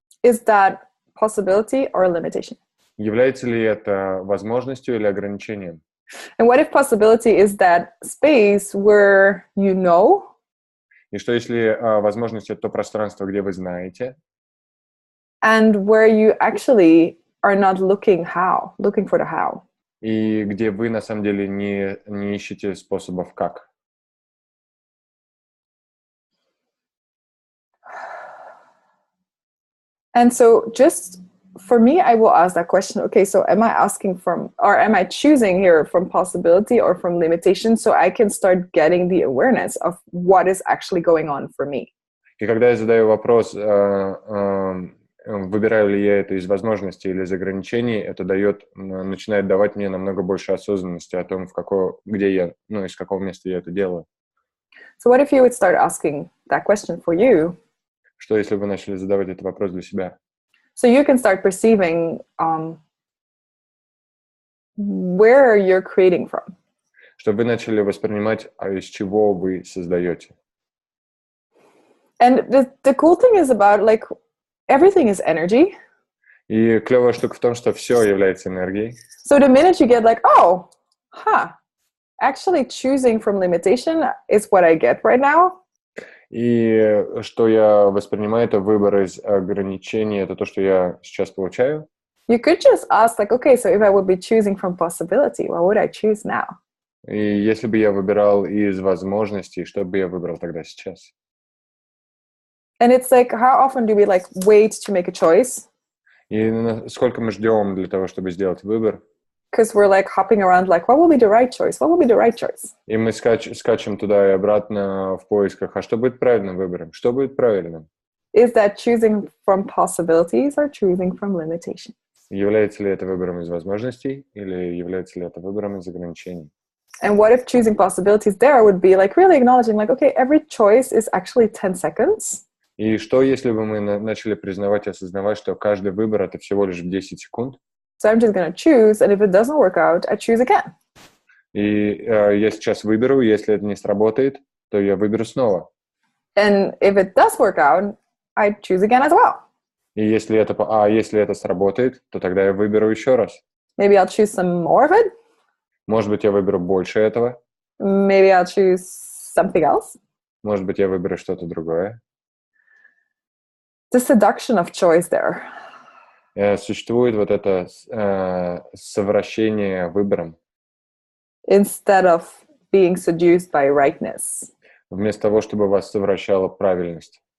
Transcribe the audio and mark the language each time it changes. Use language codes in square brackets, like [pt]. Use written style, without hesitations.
[en] Is that possibility or limitation? [ru] Является ли это возможностью или ограничением? [en] And what if possibility is that space where you know? [ru] И что, если возможность — это то пространство, где вы знаете? [en] And where you actually are not looking for the how. [ru] И где вы, на самом деле, не ищете способов как. [en] And so just for me, I will ask that question, okay, so am I choosing here from possibility or from limitation, so I can start getting the awareness of what is actually going on for me? [ru] И когда я задаю вопрос, выбираю ли я это из возможностей или из ограничений, это начинает давать мне намного больше осознанности о том, где я, из какого места я это делаю. [en] So what if you would start asking that question for you? [ru] Что, если вы начали задавать этот вопрос для себя? [en] So you can start perceiving where you're creating from. [ru] Чтобы вы начали воспринимать, из чего вы создаете. [en] And the cool thing is about, like, everything is energy. [ru] И клевая штука в том, что все является энергией. [en] So the minute you get like, actually choosing from limitation is what I get right now. [ru] И что я воспринимаю, это выбор из ограничений, это то, что я сейчас получаю. [en] You could just ask, like, okay, so if I would be choosing from possibility, what would I choose now? [ru] И если бы я выбирал из возможностей, что бы я выбрал тогда сейчас? [en] And it's like, how often do we like wait to make a choice? [ru] И сколько мы ждем для того, чтобы сделать выбор? [en] Because we're like hopping around, like, what will be the right choice? What will be the right choice? [ru] И мы скачем туда и обратно в поисках. А что будет правильным выбором? Что будет правильным? [en] Is that choosing from possibilities or choosing from limitation? [ru] Является ли это выбором из возможностей или является ли это выбором из ограничений? [en] And what if choosing possibilities there would be like really acknowledging, like, okay, every choice is actually 10 seconds. [ru] И что, если бы мы начали признавать и осознавать, что каждый выбор — это всего лишь 10 секунд? [en] So I'm just going to choose, and if it doesn't work out, I choose again. [ru] И я сейчас выберу, если это не сработает, то я выберу снова. [en] And if it does work out, I choose again as well. [ru] И если это сработает, то тогда я выберу еще раз. [en] Maybe I'll choose some more of it. [ru] Может быть, я выберу больше этого. [en] Maybe I'll choose something else. [ru] Может быть, я выберу что-то другое. [en] The seduction of choice there. [ru] Существует вот это совращение выбором. [en] Instead of being seduced by rightness. [ru] Вместо того, чтобы вас совращала правильность.